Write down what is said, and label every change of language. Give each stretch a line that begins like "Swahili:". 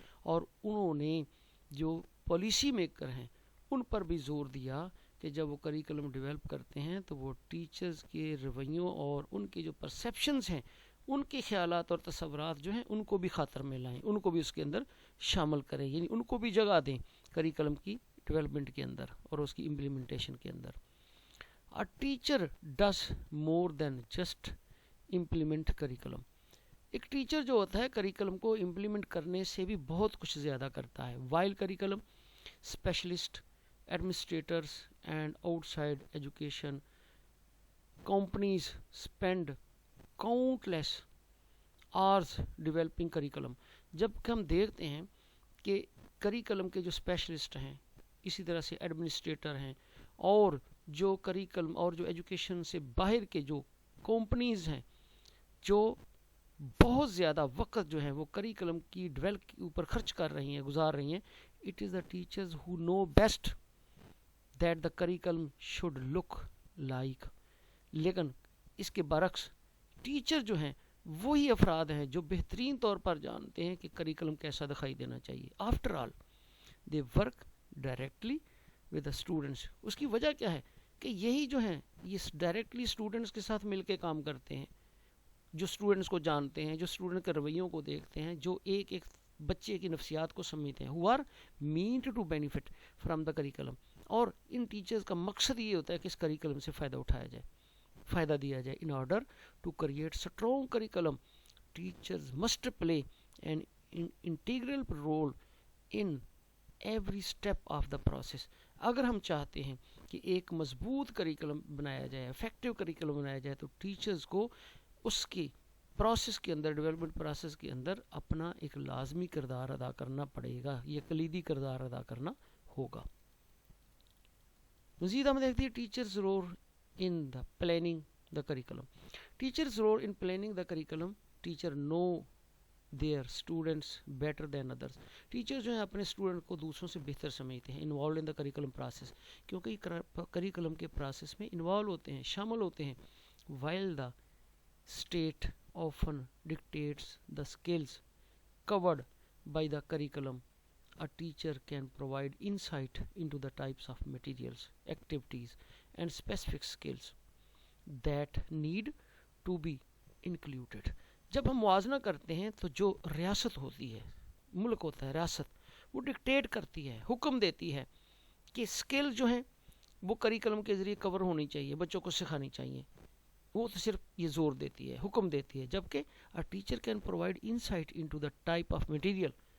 Urdu: اور انہوں نے جو پالیسی میکر ہیں ان پر بھی زور دیا کہ جب وہ کریکلم ڈیولپ کرتے ہیں تو وہ ٹیچرز کے رویوں اور ان کے جو پرسیپشنز ہیں، ان کے خیالات اور تصورات جو ہیں ان کو بھی خاطر میں لائیں، ان کو بھی اس کے اندر شامل کریں، یعنی ان کو بھی جگہ دیں کریکلم کی ڈیولپمنٹ کے اندر اور اس کی امپلیمنٹیشن کے اندر.
English: A teacher does more than just implement curriculum.
Urdu: ایک ٹیچر جو ہوتا ہے کریکلم کو امپلیمنٹ کرنے سے بھی بہت کچھ زیادہ کرتا ہے.
English: While curriculum specialist, administrators and outside education companies spend countless hours developing curriculum.
Urdu: جب کہ ہم دیکھتے ہیں کہ کریکلم کے جو اسپیشلسٹ ہیں، اسی طرح سے ایڈمنسٹریٹر ہیں، اور جو کریکلم اور جو ایجوکیشن سے باہر کے جو کمپنیز ہیں جو بہت زیادہ وقت جو ہے وہ کریکلم کی ڈیولپ کے اوپر خرچ کر رہی ہیں، گزار رہی ہیں.
English: It is the teachers who know best that the curriculum should look like.
Urdu: لیکن اس کے برعکس ٹیچر جو ہیں وہی افراد ہیں جو بہترین طور پر جانتے ہیں کہ کریکلم کیسا دکھائی دینا چاہیے.
English: After all they work directly with the students.
Urdu: اس کی وجہ کیا ہے کہ یہی جو ہیں یہ ڈائریکٹلی اسٹوڈنٹس کے ساتھ مل کے کام کرتے ہیں، جو اسٹوڈنٹس کو جانتے ہیں، جو اسٹوڈنٹ کے رویوں کو دیکھتے ہیں، جو ایک ایک بچے کی نفسیات کو سمجھتے ہیں.
English: who are meant to benefit from the curriculum.
Urdu: اور ان ٹیچرز کا مقصد یہ ہوتا ہے کہ اس کریکلم سے فائدہ اٹھایا جائے، فائدہ دیا جائے.
English: in order to create strong curriculum, teachers must play an integral role in every step of the process.
Urdu: اگر ہم چاہتے ہیں کہ ایک مضبوط کریکلم بنایا جائے، افیکٹو کریکلم بنایا جائے، تو ٹیچرز کو اس کی پروسیس کے اندر، ڈیولپمنٹ پروسیس کے اندر اپنا ایک لازمی کردار ادا کرنا پڑے گا، یہ کلیدی کردار ادا کرنا ہوگا. مزید ہم دیکھتے ہیں
English: Teachers role in the planning the curriculum. Teachers role in planning the curriculum. Teacher know their students better than others.
Urdu: Teacher جو ہیں اپنے اسٹوڈنٹ کو دوسروں سے بہتر سمجھتے ہیں.
English: Involved in the curriculum process.
Urdu: کیونکہ کریکلم کے پروسیس میں انوالو ہوتے ہیں، شامل ہوتے ہیں.
English: While the state often dictates the skills covered by the curriculum, a teacher can provide insight into the types of materials, activities and specific skills that need to be included.
Urdu: جب ہم موازنہ کرتے ہیں تو جو ریاست ہوتی ہے، ملک ہوتا ہے، ریاست وہ ڈکٹیٹ کرتی ہے، حکم دیتی ہے کہ اسکل جو ہیں وہ کریکلم کے ذریعے کور ہونی چاہیے، بچوں کو سکھانی چاہیے. وہ تو صرف یہ زور دیتی ہے، حکم دیتی ہے. جبکہ
English: Teacher can provide insight into the type of material.